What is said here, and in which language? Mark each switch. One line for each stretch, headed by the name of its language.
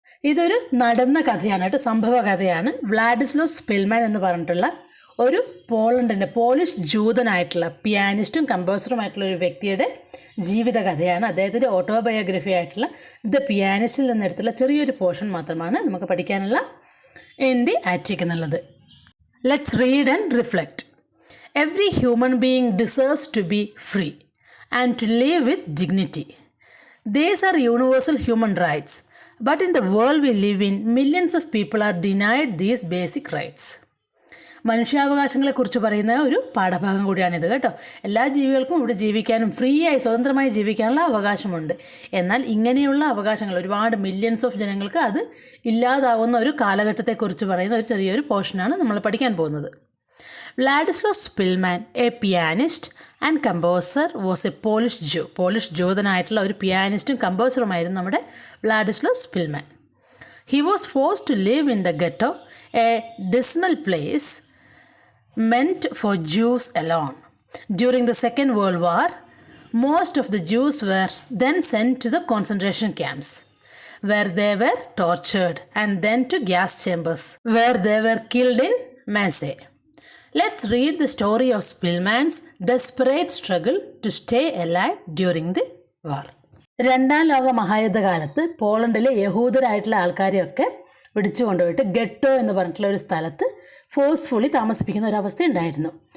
Malayalam: ഇതൊരു നടന്ന കഥയാണ് കേട്ടോ, സംഭവ കഥയാണ്. വ്ളാഡിസ്ലോസ് സ്പിൽമാൻ എന്ന് പറഞ്ഞിട്ടുള്ള ഒരു പോളിഷ് ജൂതനായിട്ടുള്ള പിയാനിസ്റ്റും കമ്പോസറുമായിട്ടുള്ള ഒരു വ്യക്തിയുടെ ജീവിത കഥയാണ്. അദ്ദേഹത്തിൻ്റെ ഓട്ടോബയോഗ്രഫി ആയിട്ടുള്ള ദ പിയാനിസ്റ്റിൽ നിന്നെടുത്തുള്ള ചെറിയൊരു പോർഷൻ മാത്രമാണ് നമുക്ക് പഠിക്കാനുള്ള ഇൻ ദി ആറ്റിക് എന്നുള്ളത്.
English: Let's read and reflect. Every human being deserves to be free and to live with dignity. These are universal human rights, but in the world we live in, millions of people are denied these basic rights.
Malayalam: മനുഷ്യാവകാശങ്ങളെക്കുറിച്ച് പറയുന്ന ഒരു പാഠഭാഗം കൂടിയാണിത് കേട്ടോ. എല്ലാ ജീവികൾക്കും ഇവിടെ ജീവിക്കാനും ഫ്രീയായി സ്വതന്ത്രമായി ജീവിക്കാനുള്ള അവകാശമുണ്ട്. എന്നാൽ ഇങ്ങനെയുള്ള അവകാശങ്ങൾ ഒരുപാട് മില്യൺസ് ഓഫ് ജനങ്ങൾക്ക് അത് ഇല്ലാതാവുന്ന ഒരു കാലഘട്ടത്തെക്കുറിച്ച് പറയുന്ന ഒരു ചെറിയൊരു പോർഷനാണ് നമ്മൾ പഠിക്കാൻ പോകുന്നത്. വ്ളാഡിസ്ലോസ് Spillman,
English: a pianist and composer, was a
Malayalam: polish ജൂതനായിട്ടുള്ള ഒരു പിയാനിസ്റ്റും കമ്പോസറുമായിരുന്നു നമ്മുടെ വ്ളാഡിസ്ലോസ് Spillman.
English: He was forced to live in the ghetto, a dismal place meant for Jews alone. During the Second World War, most of the Jews were then sent to the concentration camps, where they were tortured, and then to gas chambers, where they were killed in masse. Let's read the story of Spilman's desperate struggle to stay alive during the war.
Malayalam: 2ാം ലോക മഹായുദ്ധകാലത്ത് പോളണ്ടിലെ യഹൂദരായിട്ടുള്ള ആൾക്കാരെയൊക്കെ പിടിച്ചു കൊണ്ടുപോയിട്ട് ഗെട്ടോ എന്ന് പറഞ്ഞിട്ടുള്ള ഒരു സ്ഥലത്ത് forcefully താമസിപ്പിക്കുന്ന ഒരവസ്ഥ ഉണ്ടായിരുന്നു.